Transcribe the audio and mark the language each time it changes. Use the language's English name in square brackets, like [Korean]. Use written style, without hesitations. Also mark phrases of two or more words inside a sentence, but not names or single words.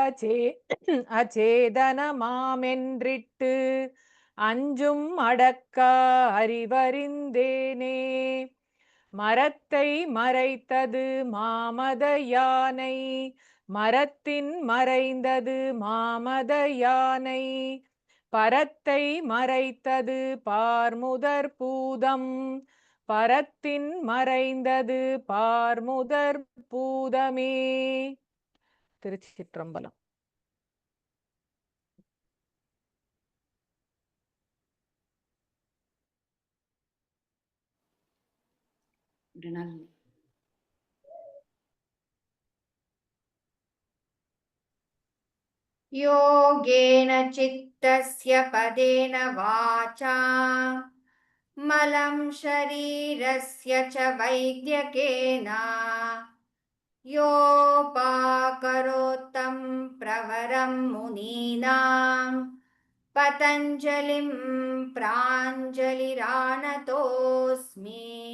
[Tamil] அச்சேதனமாமென்றிட்டு அஞ்சும் அடக்கா அறிவறிந்தேனே மரத்தை மறைத்தது மாமத யானை மரத்தின் மறைந்தது மாமத யானை பரத்தை மறைத்தது பார்முதற் பூதம் பரத்தின் மறைந்தது பார்முதற் பூதமே. திருச்சிற்றம்பலம். Mrinal. [Sanskrit] योगेन चित्तस्य पदेन वाचा मलं शरीरस्य च वैद्यकेन योपाकरोत्तं प्रवरं मुनीनां पतञ्जलिं प्राञ्जलिरानतोऽस्मि